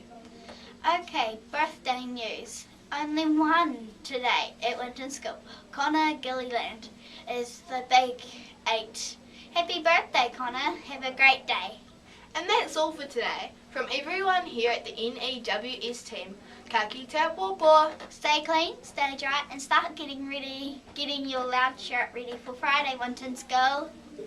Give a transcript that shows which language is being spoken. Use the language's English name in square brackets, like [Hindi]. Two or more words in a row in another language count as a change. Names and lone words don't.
[English] Okay, birthday news. Only one today at WINTON School. Connor Gilliland is the big 8. Happy birthday, Connor. Have a great day. And that's all for today. From everyone here at the N.E.W.S team, [Māori] ka kite popo. [English] Stay clean, stay dry, and start getting your loud shirt ready for Friday, WINTON School.